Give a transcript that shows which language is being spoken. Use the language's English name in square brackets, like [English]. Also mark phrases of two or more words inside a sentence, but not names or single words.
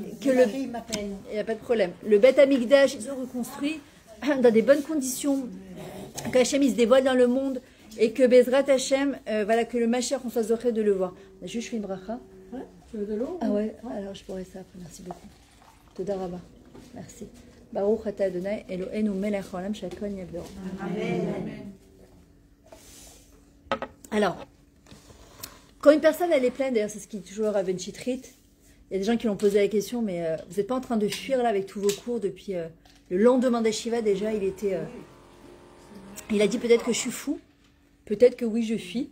[French] que il n'y a pas de problème. Le Bet Amikdash, ils sont reconstruits dans des bonnes conditions, que Hachem, il se dévoile dans le monde, et que [Hebrew] בעזרת השם, [French] voilà, que le Mashiach, on soit zoré de le voir. Je fais une bracha. Tu veux de l'eau? Ah ouais, alors je pourrais ça après, merci beaucoup. [Hebrew] תודה רבה, merci. ברוך אתה אדוני אלוהינו מלך העולם שהכל בדברו. Amen. [French] Alors, quand une personne elle est pleine, d'ailleurs c'est ce qui est toujours à Ben Chitrit, il y a des gens qui l'ont posé la question, mais vous n'êtes pas en train de fuir là avec tous vos cours depuis le lendemain des Shiva déjà, il a dit peut-être que je suis fou, peut-être que oui je fuis.